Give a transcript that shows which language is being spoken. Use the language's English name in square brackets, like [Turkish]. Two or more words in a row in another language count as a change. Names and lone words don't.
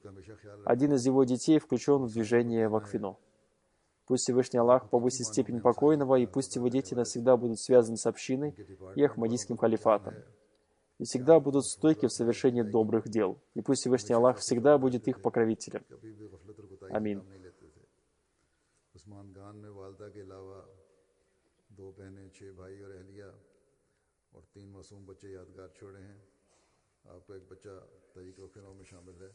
[Russian] Один из его детей включен в движение Вакфино. Пусть Всевышний Аллах повысит степень покойного, и пусть его дети навсегда будут связаны с общиной и Ахмадийским халифатом, и всегда будут стойки в совершении добрых дел. И пусть Всевышний Аллах всегда будет их покровителем. Амин. [Urdu] آپ کا ایک بچہ طریق وفنو میں شامل ہے.